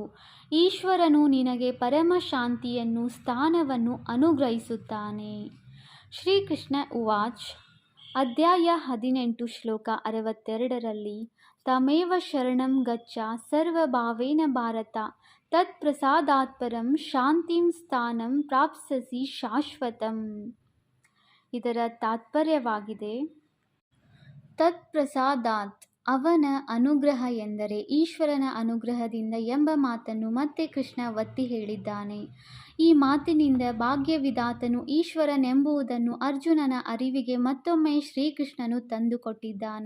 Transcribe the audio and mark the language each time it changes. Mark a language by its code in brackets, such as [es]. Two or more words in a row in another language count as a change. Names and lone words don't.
[kn] ಈಶ್ವರನು ನಿನಗೆ ಪರಮ ಶಾಂತಿಯನ್ನು, ಸ್ಥಾನವನ್ನು ಅನುಗ್ರಹಿಸುತ್ತಾನೆ. [sa] ಶ್ರೀಕೃಷ್ಣ ಉವಾಚ್. [kn] ಅಧ್ಯಾಯ 18 ಶ್ಲೋಕ 62ರಲ್ಲಿ [sa] ತಮೇವ ಶರಣಂ ಗಚ್ಚ ಸರ್ವಭಾವೇನ ಭಾರತ ತತ್ಪ್ರಸಾದಾತ್ಪರಂ ಶಾಂತಿಂ ಸ್ಥಾನಂ ಪ್ರಾಪ್ಸ್ಯಸಿ ಶಾಶ್ವತಂ. [kn] ಇದರ ತಾತ್ಪರ್ಯವಾಗಿದೆ, ತತ್ಪ್ರಸಾದಾತ್ ಅವನ ಅನುಗ್ರಹ ಎಂದರೆ ಈಶ್ವರನ ಅನುಗ್ರಹದಿಂದ ಎಂಬ ಮಾತನ್ನು ಮತ್ತೆ ಕೃಷ್ಣ ಒತ್ತಿ ಹೇಳಿದ್ದಾನೆ. ಈ ಮಾತಿನಿಂದ ಭಾಗ್ಯವಿಧಾತನು ಈಶ್ವರನೆಂಬುದನ್ನು ಅರ್ಜುನನ ಅರಿವಿಗೆ ಮತ್ತೊಮ್ಮೆ ಶ್ರೀಕೃಷ್ಣನು ತಂದುಕೊಟ್ಟಿದ್ದಾನೆ.